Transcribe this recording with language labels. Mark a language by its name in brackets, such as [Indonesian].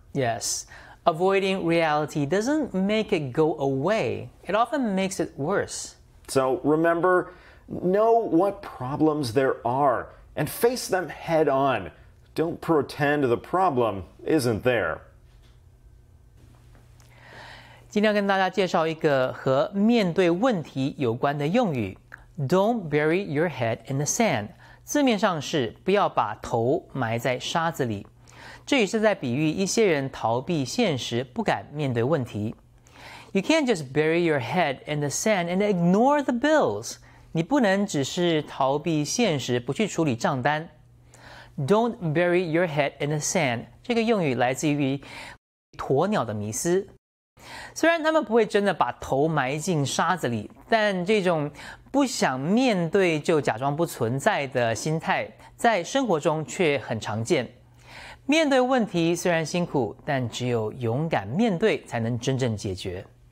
[English] Yes, avoiding reality doesn't make it go away. It often makes it worse. So remember, know what problems there are and face them head on. Don't pretend the problem isn't there. [Chinese] 今天要跟大家介绍一个和面对问题有关的用语 ， [English] Don't bury your head in the sand。 [Chinese] 字面上是不要把头埋在沙子里，这也是在比喻一些人逃避现实，不敢面对问题。 [English] You can't just bury your head in the sand and ignore the bills。 [Chinese] 你不能只是逃避现实，不去处理账单。 [English] Don't bury your head in the sand [Chinese] 这个用语来自于鸵鸟的迷思。虽然他们不会真的把头埋进沙子里，但这种不想面对就假装不存在的心态，在生活中却很常见。面对问题虽然辛苦，但只有勇敢面对，才能真正解决。